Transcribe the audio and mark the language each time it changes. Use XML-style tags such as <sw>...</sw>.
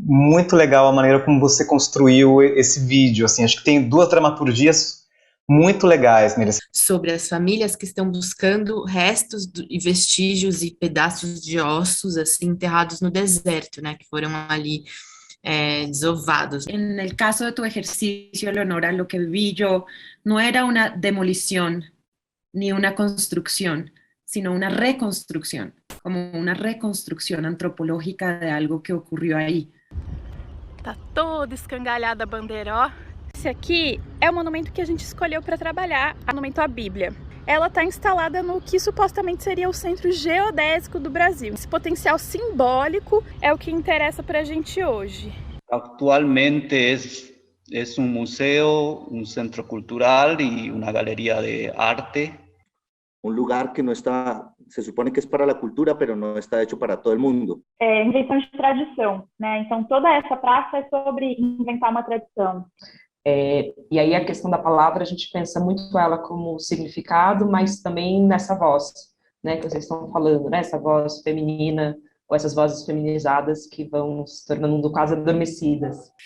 <pt>Muito legal a maneira como você construiu esse vídeo, assim, acho que tem 2 dramaturgias muito legais neles. Sobre as famílias que estão buscando restos e vestígios e pedaços de ossos assim enterrados no deserto, né, que foram ali desovados.</pt> <es>En el caso de tu ejercicio, Leonora, lo que vi yo no era una demolición ni una construcción, sino una reconstrucción, como una reconstrucción antropológica de algo que ocurrió ahí.</es> <pt>Tá toda escangalhada a bandeira, ó. Esse aqui é o monumento que a gente escolheu para trabalhar, o monumento à Bíblia. Ela está instalada no que supostamente seria o centro geodésico do Brasil. Esse potencial simbólico é o que interessa para a gente hoje.</pt> <es>Actualmente es un museo, un centro cultural y una galería de arte. Un lugar que no está, se supone que es para la cultura, pero no está hecho para todo el mundo.</es> <pt>É invenção de tradição, né? Então toda essa praça é sobre inventar uma tradição. E aí a questão da palavra, a gente pensa muito ela como significado, mas também nessa voz, né, que vocês estão falando, né, essa voz feminina, ou essas vozes feminizadas que vão se tornando quase adormecidas.</pt>